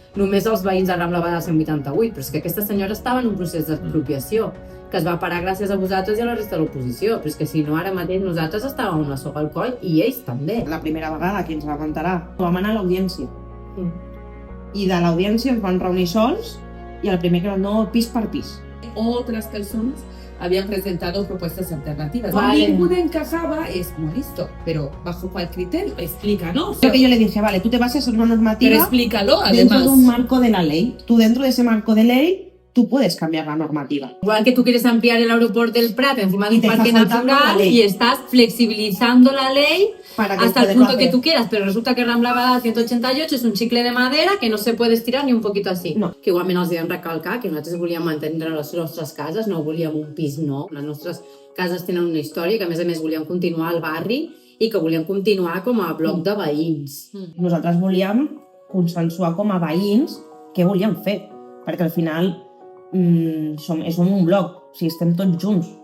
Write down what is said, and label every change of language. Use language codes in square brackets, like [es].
[ca] Només els veïns de Rambla Badal 188, però és que aquesta senyora estava en un procés d'expropiació que es va parar gràcies a vosaltres i a la resta de l'oposició, però és que si no ara mateix nosaltres estàvem una soga al coll i ells també. La primera vegada que ens vam enterar, vam anar a l'audiència. I de l'audiència ens van reunir sols y al primer que no, pis per pis. [es] Otras personas habían presentado propuestas alternativas. Vale. Ninguna encajaba, es como listo, pero ¿bajo cuál criterio? Explícanos. Lo que yo le dije, vale, tú te bases en una normativa. Pero explícalo, además. Dentro de un marco de la ley. Tú dentro de ese marco de ley, tú puedes cambiar la normativa. Igual que tú quieres ampliar el aeropuerto del Prat encima de un parque natural y estás flexibilizando la ley hasta el punto que tú quieras, pero resulta que Rambla Badal 188 es un chicle de madera que no se puede estirar ni un poquito así. No. [ca] Que igualment els vam recalcar que nosaltres volíem mantenir les nostres cases, no volíem un pis nou. Les nostres cases tenen una història que a més volíem continuar al barri i que volíem continuar com a bloc de veïns. Nosaltres volíem consensuar com a veïns què volíem fer, perquè al final som un bloc, o sigui, estem tots junts.